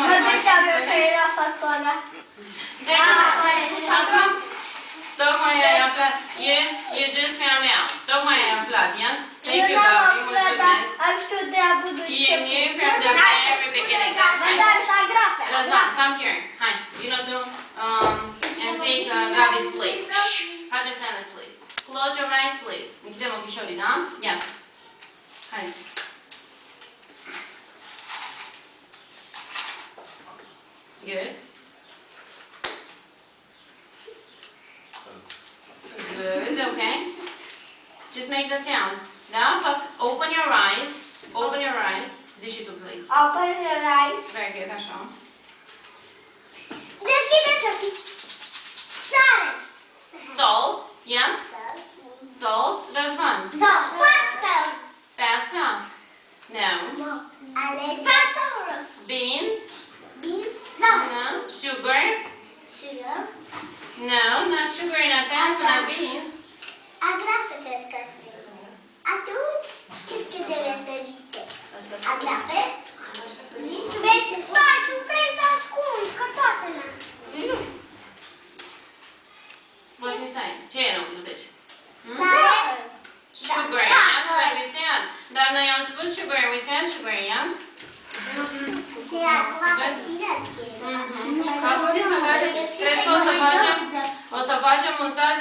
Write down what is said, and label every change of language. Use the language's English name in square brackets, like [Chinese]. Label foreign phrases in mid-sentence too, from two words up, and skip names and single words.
[Romanian] Nu faci? ziceam eu că era fasola. Acum, tocmai ai aflat. [English] You just found out. [Romanian] Tocmai ai aflat, [English] yes? Thank you, [Romanian] Gabi. Mulțumesc. Am știut de abuzul [English] You knew from the very beginning. That's right. Răzvan, come here. Hai, you know, do and take Gabi's place. Facem silence, please. Close your eyes, please. [Romanian] Închidem ochișorii, da? Yes. Hai. [English] Good. Good, okay. Just make the sound. Da? Open your eyes. Open your eyes. [Romanian] Zici și tu, please. [English] Open your eyes. Very good, [Romanian] așa. Deschideți ochii. Sare. [English] Salt. Yes? Salt. Răzvan. Pasta. Pasta. No. [Romanian] Fasole. [English] Beans. No. No. Sugar. No, not sugar, not pasta, not beans. [Romanian] Agrafe, cred că sunt. Atunci, cred că trebuie să zice. Agrafe? Stai, tu vrei să ascunzi, că toată n-am. [English] What's inside? [Romanian] Ce e înăuntru, deci? Sare? [English] Sugar, yes, what we said. [Romanian] Dar noi am spus sugar, [English] we said sugar, [Romanian] yes? Ce agrafe, cine scrie? Cred că o să facem un salt